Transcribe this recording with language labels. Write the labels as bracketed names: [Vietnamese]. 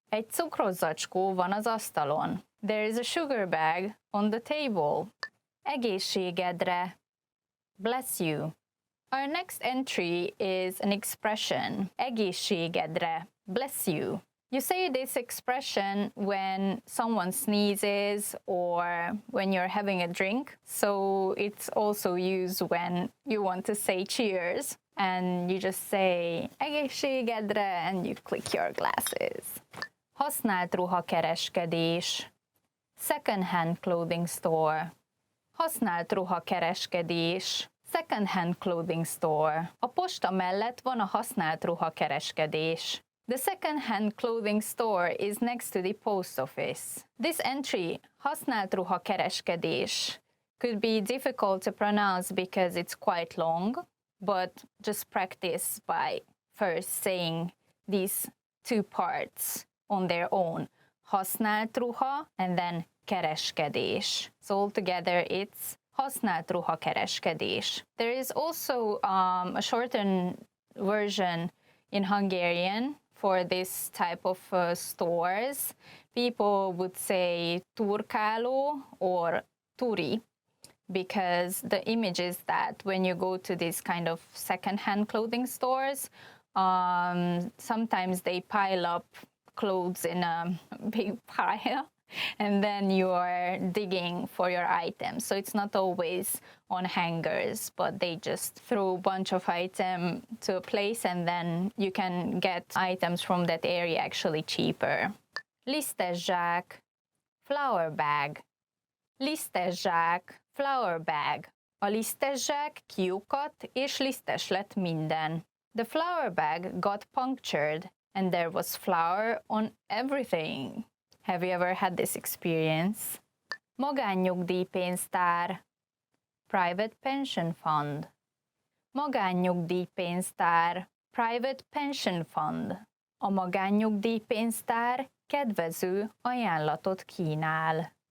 [Hungarian] Egy cukrozzacskó van az asztalon. [English] There is a sugar bag on the table. [Hungarian] Egészségedre. [English] Bless you. Our next entry is an expression. [Hungarian] Egészségedre. [English] Bless you. You say this expression when someone sneezes or when you're having a drink. So it's also used when you want to say cheers. And you just say egészségedre and you click your glasses. [Hungarian] Használt ruhakereskedés. [English] Second-hand clothing store. [Hungarian] Használt ruhakereskedés. [English] Second-hand clothing store. [Hungarian] A posta mellett van a használt ruhakereskedés. [English] The second-hand clothing store is next to the post office. This entry, [Hungarian] használt ruhakereskedés, [English] could be difficult to pronounce because it's quite long, but just practice by first saying these 2 parts on their own. [Hungarian] Használt ruha [English] and then [Hungarian] kereskedés. [English] So altogether it's [Hungarian] használt ruha kereskedés. [English] There is also a shortened version in Hungarian for this type of stores. People would say turkáló or turi, because the image is that when you go to these kind of second-hand clothing stores, sometimes they pile up clothes in a big pile, and then you are digging for your items. So it's not always on hangers, but they just throw a bunch of items to a place, and then you can get items from that area actually cheaper. [Hungarian] Lisztes zsák, [English] flower bag. [Hungarian] Lisztes zsák, flower bag. A lisztes zsák kiukadt, és lisztes lett minden. [English] The flower bag got punctured, and there was flour on everything. Have you ever had this experience? Magánnyugdíjpénztár, private pension fund. Magánnyugdíjpénztár, private pension fund. [Hungarian] A magánnyugdíjpénztár kedvező ajánlatot kínál.